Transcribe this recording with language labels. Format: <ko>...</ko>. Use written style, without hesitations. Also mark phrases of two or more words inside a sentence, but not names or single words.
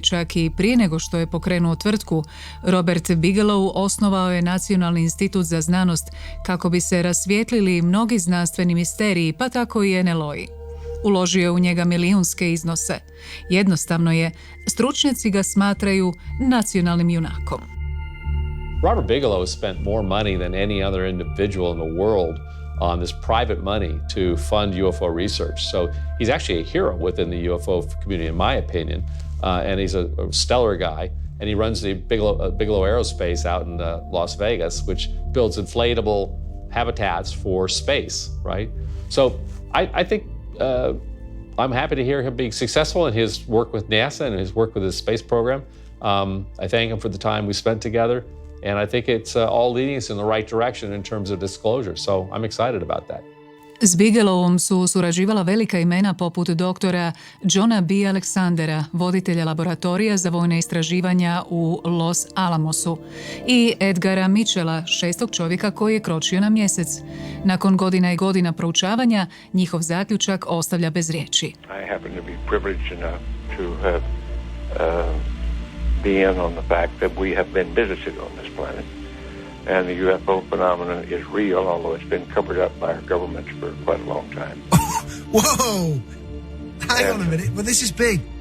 <hr>čak i prije nego što je pokrenuo tvrtku, Robert Bigelow osnovao je Nacionalni institut za znanost kako bi se rasvijetlili mnogi znanstveni misteriji, pa tako i NLO-i. Uložio je u njega milijunske iznose. Jednostavno je, stručnjaci ga smatraju nacionalnim junakom.</hr> <en>Robert Bigelow has spent more money than any other individual in the world on this private money to fund UFO research. So he's actually a hero within the UFO community, in my opinion. And he's a stellar guy. And he runs the Bigelow Aerospace out in Las Vegas, which builds inflatable habitats for space, right? So I think I'm happy to hear him being successful in his work with NASA and his work with his space program. I thank him for the time we spent together. And I think it's all leading us in the right direction in terms of disclosure. So I'm excited about that.</en> <hr>S Bigelowom su surađivala velika imena poput doktora Johna B. Alexandera, voditelja laboratorija za vojne istraživanja u Los Alamosu, i Edgara Mitchella, šestog čovjeka koji je kročio na mjesec. Nakon godina i godina proučavanja, njihov zaključak ostavlja bez riječi.</hr> <en>I happen to be privileged enough to have be in on the fact that we have been visited on this planet. And the UFO phenomenon is real, although it's been covered up by our governments for quite a long time. Whoa! Hang on a minute. Well, this is big.</en>